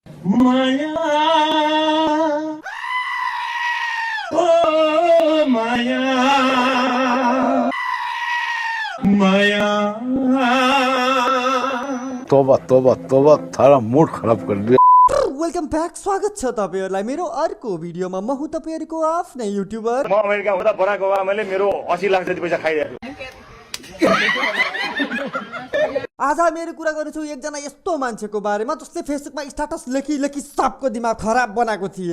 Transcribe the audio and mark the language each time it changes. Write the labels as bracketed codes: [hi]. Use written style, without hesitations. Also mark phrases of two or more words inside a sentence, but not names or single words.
[hi] माया ओ माया माया तोबा तोबा तोबा थारा मूड खराब कर दिया। [en] welcome back, [ne] स्वागत छ तपाईहरुलाई मेरो अर्को भिडियोमा। म हुँ तपाईहरुको आफ्नै युट्युबर। म अमेरिका हुँदा बराक ओबामाले मेरो 80 लाख जति पैसा खाइदिएको आज मेरो कुरा गर्छु एकजना यस्तो मान्छेको बारेमा जसले फेसबुकमा स्ट्याटस लेखी लेखी सबको दिमाग खराब बनाएको थिए।